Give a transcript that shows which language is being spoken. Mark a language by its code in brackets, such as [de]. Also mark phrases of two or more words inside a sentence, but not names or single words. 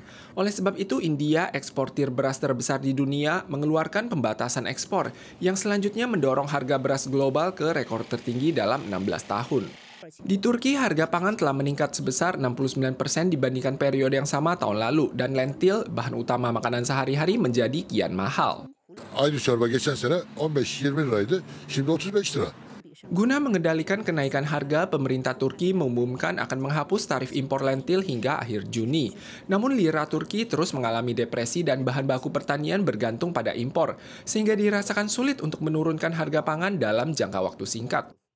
[id] Oleh sebab itu, India, eksportir beras terbesar di dunia, mengeluarkan pembatasan ekspor yang selanjutnya mendorong harga beras global ke rekor tertinggi dalam 16 tahun. Di Turki, harga pangan telah meningkat sebesar 69% dibandingkan periode yang sama tahun lalu dan lentil, bahan utama makanan sehari-hari, menjadi kian mahal. [tr] Aynı çorba geçen sene 15-20 liraydı, şimdi 35 lira. [id] Guna mengendalikan kenaikan harga, pemerintah Turki mengumumkan akan menghapus tarif impor lentil hingga akhir Juni. Namun lira Turki terus mengalami depresi dan bahan baku pertanian bergantung pada impor, sehingga dirasakan sulit untuk menurunkan harga pangan dalam jangka waktu singkat.